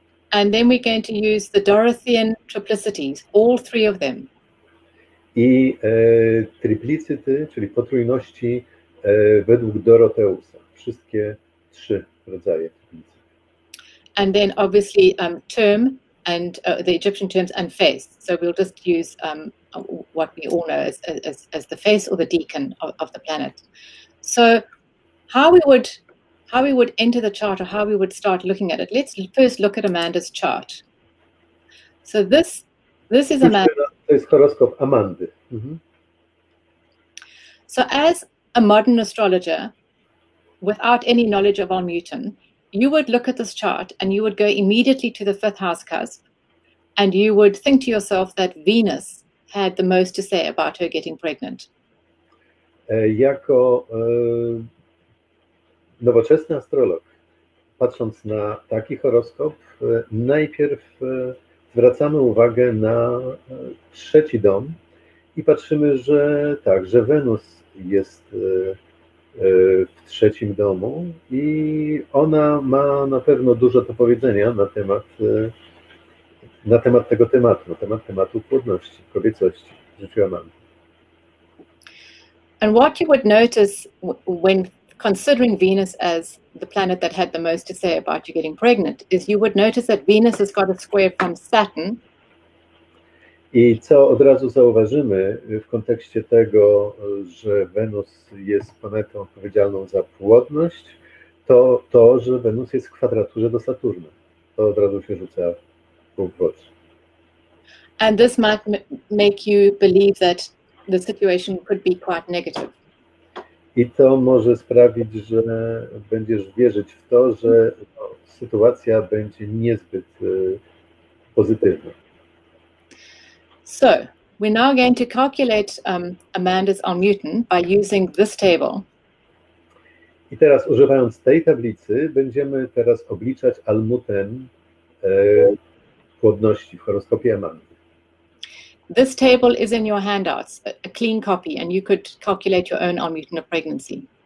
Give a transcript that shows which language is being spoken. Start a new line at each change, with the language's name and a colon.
English: And then we're going to use the Dorothean triplicities, all three of them.
Polish: I triplicyty, czyli potrójności według Doroteusa. Wszystkie trzy rodzaje triplicyt.
English: And then obviously term and the Egyptian terms and face. So we'll just use what we all know as the face or the decan of the planet. So how we would enter the chart, or how we would start looking at it. Let's first look at Amanda's chart. So this is Amanda.
Polish: To jest horoskop Amandy. Mhm.
English: So as a modern astrologer, without any knowledge of Almuten, you would look at this chart and you would go immediately to the fifth house cusp, and you would think to yourself that Venus had the most to say about her getting pregnant.
Polish: Jako nowoczesny astrolog, patrząc na taki horoskop, najpierw zwracamy uwagę na trzeci dom i patrzymy, że tak, że Wenus jest w trzecim domu i ona ma na pewno dużo do powiedzenia na temat tego tematu, na temat tematu płodności, kobiecości w życiu Amandy.
English: And what you would notice when considering Venus as the planet that had the most to say about you getting pregnant is you would notice that Venus has got a square from Saturn.
Polish: I co od razu zauważymy w kontekście tego, że Wenus jest planetą odpowiedzialną za płodność, to, że Wenus jest w kwadraturze do Saturna. To od razu się rzuca w oczy.
English: And this might make you believe that the situation could be quite negative.
Polish: I to może sprawić, że będziesz wierzyć w to, że sytuacja będzie niezbyt pozytywna.
English: So we're now going to calculate Amanda's Almuten by using this table.
Polish: I teraz, używając tej tablicy, będziemy teraz obliczać Almuten płodności w horoskopie Amandy.
English: This table is in your handouts, a clean copy, and you could calculate your own Almuten of pregnancy.